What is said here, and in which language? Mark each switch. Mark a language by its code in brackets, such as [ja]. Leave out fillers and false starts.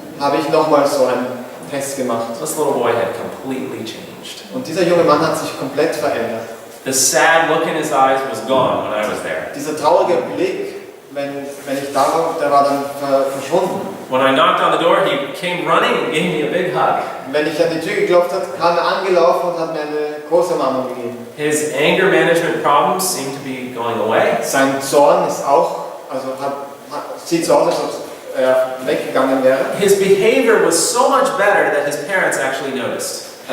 [de] habe ich nochmal so einen Test gemacht. [en] This little boy had completely changed. [de] Und dieser junge Mann hat sich komplett verändert. [en] The sad look in his eyes was gone when I was there. [de] Dieser traurige Blick, wenn ich da war, der war dann verschwunden. [en] When I knocked on the door, he came running and gave me a big hug. [de] Wenn ich an die Tür geklopft habe, kam er angelaufen und hat mir eine große Umarmung gegeben. [en] His anger management problems seemed to be going away. [de] Sein Zorn ist auch, sieht so aus, als ob er weggegangen wäre. [en] His behavior was so much better that his parents actually noticed.